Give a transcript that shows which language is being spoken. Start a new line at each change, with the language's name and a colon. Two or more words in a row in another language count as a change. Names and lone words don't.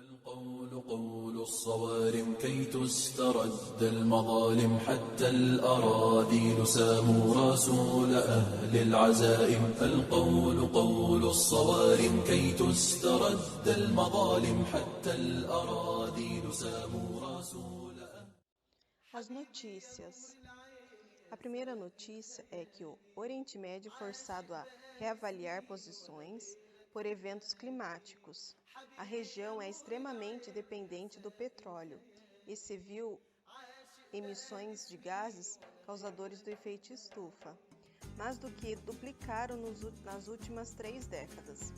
Arabic: القول قول الصوارم كي تسترد المظالم حتى الأراذيل ساموا رسول أهل العزائم. القول قول الصوارم كي تسترد المظالم حتى الأراذيل ساموا رسول أهل.
Portuguese: As notícias. A primeira notícia é que o Oriente Médio é forçado a reavaliar posições por eventos climáticos. A região é extremamente dependente do petróleo e se viu emissões de gases causadores do efeito estufa, mais do que duplicaram nas últimas 3 décadas.